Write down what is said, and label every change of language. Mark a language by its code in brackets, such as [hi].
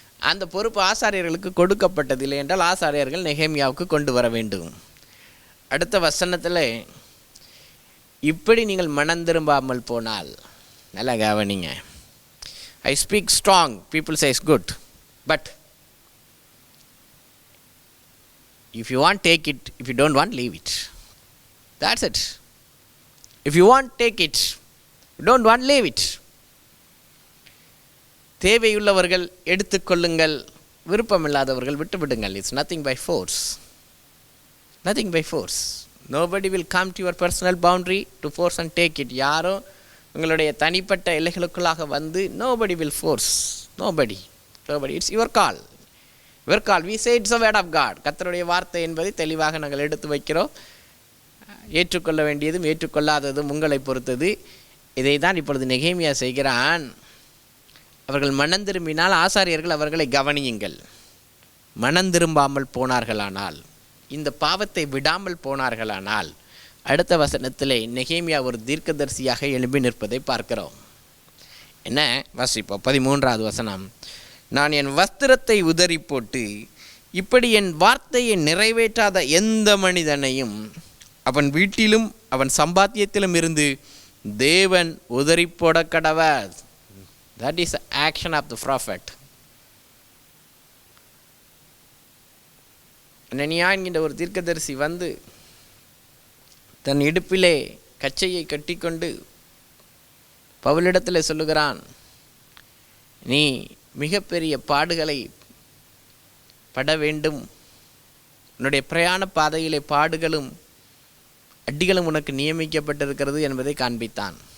[ta] அந்த பொறுப்பு ஆசாரியர்களுக்கு கொடுக்கப்பட்டதில்லை என்றால் ஆசாரியர்கள் நெகேமியாவுக்கு கொண்டு வர வேண்டும். அடுத்த வசனத்தில், இப்படி நீங்கள் மனம் திரும்பாமல் போனால், நல்லா கவனிங்க, [en] I speak strong, people says good, but if you want, take it. If you don't want, leave it. That's it. If you want, take it. If you don't want, leave it. [ta] தேவையுள்ளவர்கள் எடுத்துக்கொள்ளுங்கள், விருப்பமில்லாதவர்கள் விட்டுவிடுங்கள். [en] It's nothing by force. nothing by force. Nobody will come to your personal boundary to force and take it. [ta] யாரும் உங்களுடைய தனிப்பட்ட எல்லைகளுக்குள்ளாக வந்து [en] nobody will force. Nobody. It's your call. Your call. We say it's a word of God. [ta] கர்த்தருடைய வார்த்தை என்பதை தெளிவாக நாங்கள் எடுத்து வைக்கிறோம். ஏற்றுக்கொள்ள வேண்டியதும் ஏற்றுக்கொள்ளாததும் உங்களை பொறுத்தது. இதை தான் இப்பொழுது நெகேமியா செய்கிறான். அவர்கள் மனம் திரும்பினால் ஆசாரியர்கள் அவர்களை கவனியுங்கள். மனம் திரும்பாமல் போனார்களானால், இந்த பாவத்தை விடாமல் போனார்களானால், அடுத்த வசனத்திலே நெகேமியா ஒரு தீர்க்கதரிசியாக எழும்பி நிற்பதை பார்க்கிறோம். என்ன வாசிப்போம்? 13வது வசனம். நான் என் வஸ்திரத்தை உதறி போட்டு இப்படி என் வார்த்தையை நிறைவேற்றாத எந்த மனிதனையும் அவன் வீட்டிலும் அவன் சம்பாத்தியத்திலும் இருந்து தேவன் உதறி போட கடவர். [en] That is the action of the prophet. [ta] அனனியா என்கின்ற ஒரு தீர்க்கதரிசி வந்து தன் இடுப்பிலே கச்சையை கட்டிக்கொண்டு பவுலிடத்தில் சொல்லுகிறான், நீ மிகப்பெரிய பாடுகளை பட வேண்டும், உன்னுடைய பிரயாண பாதையிலே பாடுகளும் அடிகளும் உனக்கு நியமிக்கப்பட்டிருக்கிறது என்பதை காண்பித்தான்.